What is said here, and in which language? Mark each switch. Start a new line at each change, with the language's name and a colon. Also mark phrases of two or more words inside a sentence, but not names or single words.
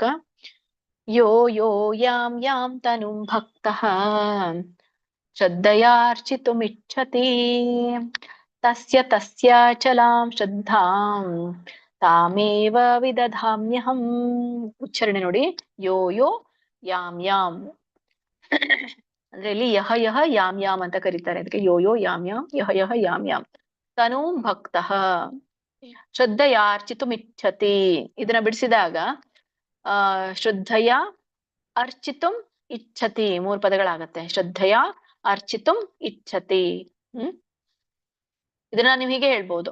Sanskrit: ಯೋ ಯೋ ಯಾಂ ಯಾಂ ತನುಂ ಭಕ್ತಃ ಶ್ರದ್ಧಯಾರ್ಚಿತುಮಿಚ್ಛತಿ ತಸ್ಯ ತಸ್ಯಾಚಲಾಂ ಶ್ರದ್ಧಾಂ ತಾಮೇವ ವಿದಧಾಮ್ಯಹಂ.
Kannada: ಉಚ್ಚಾರಣೆ ನೋಡಿ.
Sanskrit: ಯೋ ಯೋ ಯಾಂ ಯಾಂ
Kannada: ಅಂದ್ರೆ ಇಲ್ಲಿ
Sanskrit: ಯಹ ಯಹ ಯಾಂ ಯಾಂ
Kannada: ಅಂತ ಕರೀತಾರೆ.
Sanskrit: ಅದಕ್ಕೆ ಯೋ ಯೋ ಯಾಂ ಯಾಂ ಯಹ ಯಹ ಯಾಂ ಯಾಂ. ತನುಂ ಭಕ್ತಃ ಶ್ರದ್ಧಯಾರ್ಚಿತುಮಿಚ್ಛತಿ.
Kannada: ಇದನ್ನ ಬಿಡಿಸಿದಾಗ
Sanskrit: ಶ್ರದ್ಧಯ ಅರ್ಚಿತುಂ ಇಚ್ಛತಿ
Kannada: 3 ಪದಗಳಾಗತ್ತೆ.
Sanskrit: ಶ್ರದ್ಧಯ ಅರ್ಚಿತುಂ ಇಚ್ಛತಿ.
Kannada: ಇದನ್ನ ನೀವು ಹೀಗೆ ಹೇಳ್ಬೋದು.